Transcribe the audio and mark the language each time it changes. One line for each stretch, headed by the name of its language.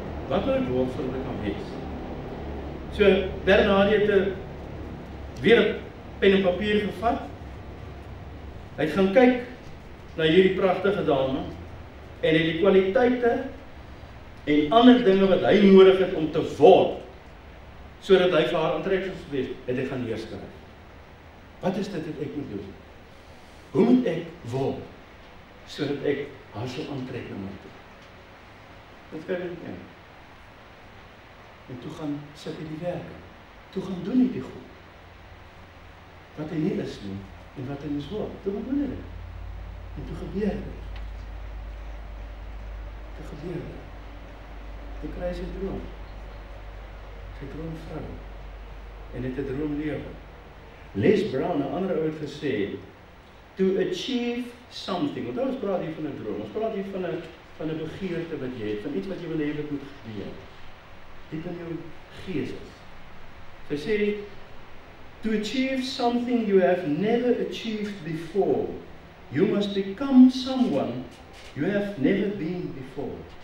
Afrikaans: Wat moet ek word voordat ek kan wees? So, Bernard het weer 'n pen en papier gevat. Hy het gaan kyk na hierdie pragtige dame en het die kwaliteite en ander dinge wat hy nodig het om te word, sodat hy vir haar aantreklik sou wees, het hy gaan neerskryf. Wat is dit wat ek moet doen? Hoe moet ek word, sodat ek haar sou aantrek na my toe? Dit kan ek nie. En toe gaan sit hy die werk. Toe gaan doen hy die goed. Wat hy nie is nie, en wat hy moes word. Toe gaan doen hy dit. En toe gebeur dit. Toe gebeur dit. Toe kry hy sy droom. Sy droomvrou. En het 'n droomlewe. Les Brown, 'n ander ou het gesê,
English: to achieve something.
Afrikaans: Want ons praat hier van 'n droom. Ons praat hier van 'n begeerte wat jy het, van iets wat jy wil hê wat moet gebeur. Dit in jou gees is. Sy sê,
English: to achieve something you have never achieved before, you must become someone you have never been before.